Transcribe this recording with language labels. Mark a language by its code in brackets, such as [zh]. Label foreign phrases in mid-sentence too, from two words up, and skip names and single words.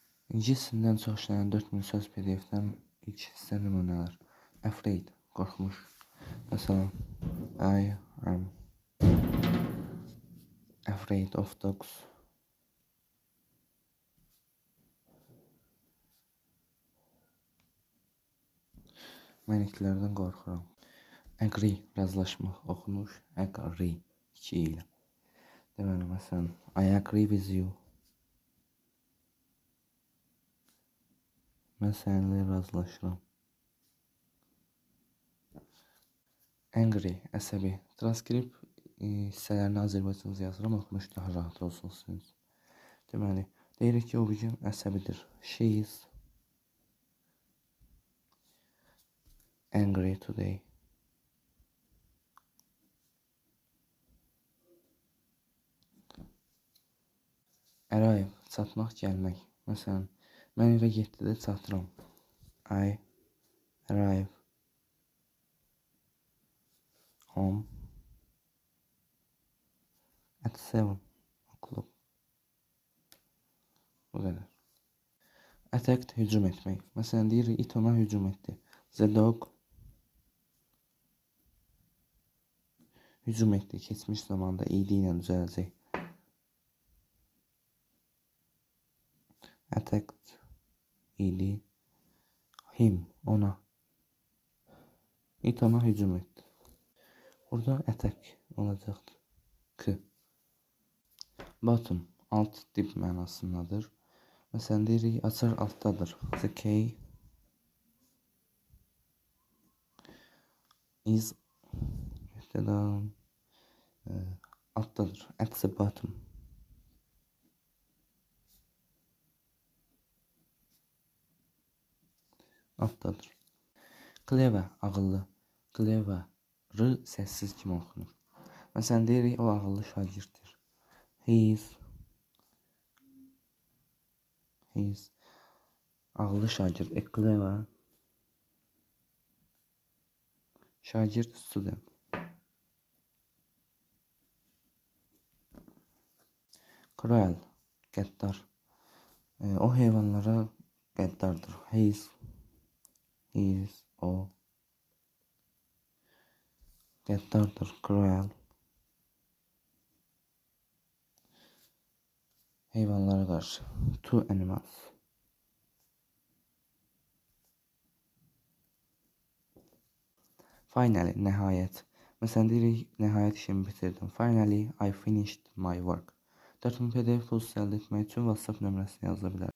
[az] İngilis dilindən çox işlənən 4000 söz PDF-dən ilk hissə nümunələr. Afraid, qorxmuş. Məsələn, [en] I am afraid of dogs. [az] Mən itlərdən qorxuram. Agree, razılaşmaq, oxunuş. Agree, 2 ilə. Deməli, məsələn, [en] I agree with you. [az] Mən səninlə razılaşıram. Angry, əsəbi. Transkript hissələrini Azərbaycanca yazıram, oxunuş daha rahat olsun sizin üçün. Deməli, deyirik ki, o bugün əsəbidir. [en] She is angry today. [az] Arrive, çatmaq, gəlmək. Məsələn, mən evə 7-də çatıram. [en] I arrive home at 7 o'clock. [az] Bu qədər. Attack, hücum etmək. Məsələn, deyir, it ona hücum etdi. [en] The dog [az] hücum etdi. Keçmiş zamanda id ilə düzələcək. Attacked, id, him, ona. It ona hücum etdi. Burada attack olacaqdır. K. Bottom, alt dip mənasındadır. Məsələn, deyirik, açar altdadır. [en] The key is altdadır. At the bottom. [az] Altdadır. Clever, ağıllı. Clever, r səssiz kimi oxunur. Məsələn, deyirik, o ağıllı şagirddir. [en] He is [az] ağıllı şagird. [en] A clever şagird, student. [az] Cruel, qəddar. O heyvanlara qəddardır. [en] He is, [az] o qəddardır. Cruel. Heyvanlara qarşı. [en] To animals. Finally, [az] nəhayət. Məsələn, deyirik, nəhayət işimi bitirdim. [en] Finally, I finished my work. [az] 4000 PDF pulsu əldə etmək üçün WhatsApp nömrəsini yaza bilərsiniz.